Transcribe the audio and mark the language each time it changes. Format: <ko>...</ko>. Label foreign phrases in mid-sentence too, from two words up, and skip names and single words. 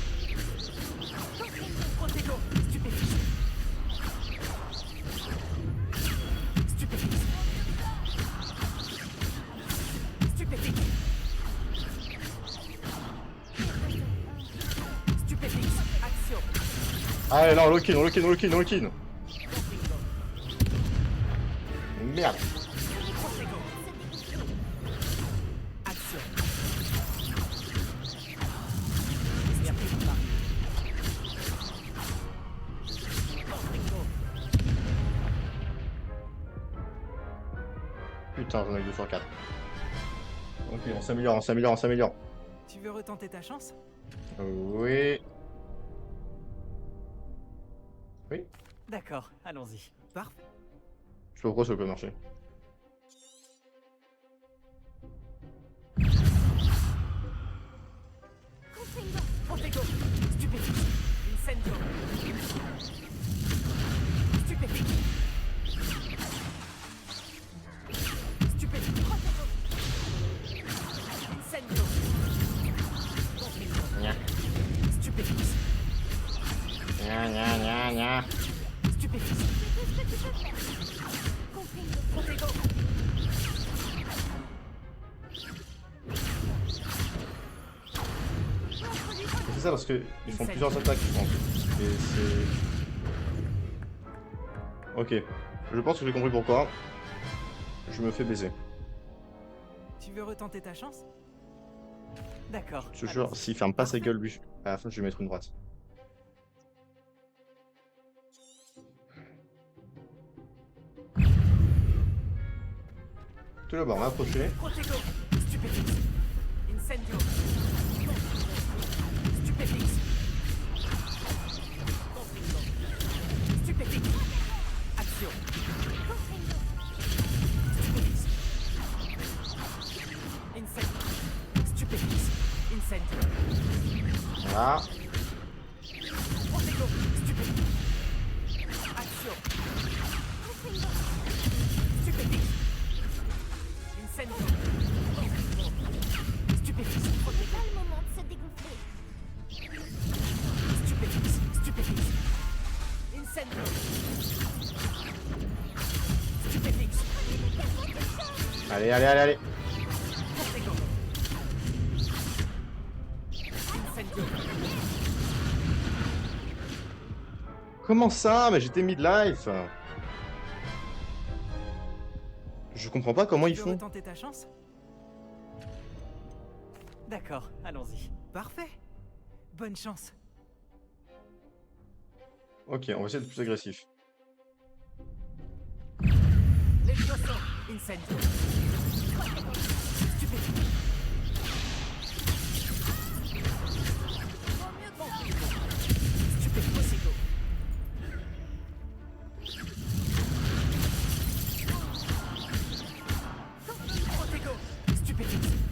<fr>Protego. Stupéfix. Stupéfix. Stupéfix. Stupéfix. Action. Allez, là, on lock-in, on lock-in, on lock-in, on lock-in. Merde. Action. Putain, j'en ai 2 sur 4. Ok, on s'améliore, on s'améliore, on s'améliore. Tu veux retenter ta chance? Oui. Oui. D'accord, allons-y. Parfait. Je sais pas pourquoi ça peut marcher. Protego. Stupéfix. Incendio. Stupéfix. Stupéfix. Protego. Incendio. Nya. Stupéfix. Nya, nya, nya, nya. Stupéfix. Protego. C'est ça parce que ils font plusieurs attaques, je pense. Et c'est... Ok. Je pense que j'ai compris pourquoi. Je me fais baiser. Tu veux retenter ta chance? D'accord. Je te jure, s'il ferme pas sa gueule, lui, à la fin, je vais mettre une droite. Tout d'abord, m'approcher. Protego. Stupéfix. Incendio. Stupéfix. Stupéfix. Action. Stupéfix. Incendio. Stupéfix. Incendio. Voilà. Protego. Stupéfix. Action. Stupéfix. Incendio. Stupéfix. C'est pas le moment de se dégonfler. Stupéfix. Stupéfix. Incendio. Stupéfix. Allez, allez, allez, allez. Protego. Incendio. Comment ça? Mais j'étais mid-life. Je comprends pas comment ils Tu veux font. retenter ta chance? D'accord, allons-y. Parfait. Bonne chance. Ok, on va essayer d'être plus agressif. Levioso. Incendio. Stupéfix. Stupéfix. Protego. Stupéfix.</fr>